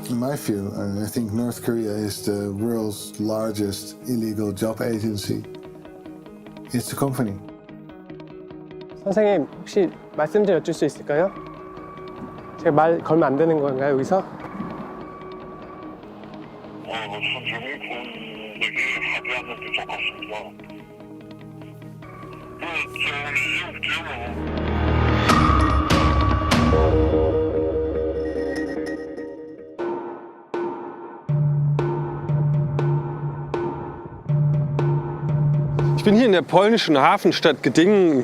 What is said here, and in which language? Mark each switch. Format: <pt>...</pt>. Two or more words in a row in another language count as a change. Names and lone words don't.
<en>I feel. I think North Korea is the world's largest illegal job agency. It's a company.</en> <ko>선생님, 혹시 말씀 좀 여쭐 수 있을까요? 제가 말 걸면 안 되는 건가요, 여기서? 선생님이 그런 얘기 하지 않는 게 좋겠습니다.</ko> <de>Ich bin hier in der polnischen Hafenstadt Gdingen.</de>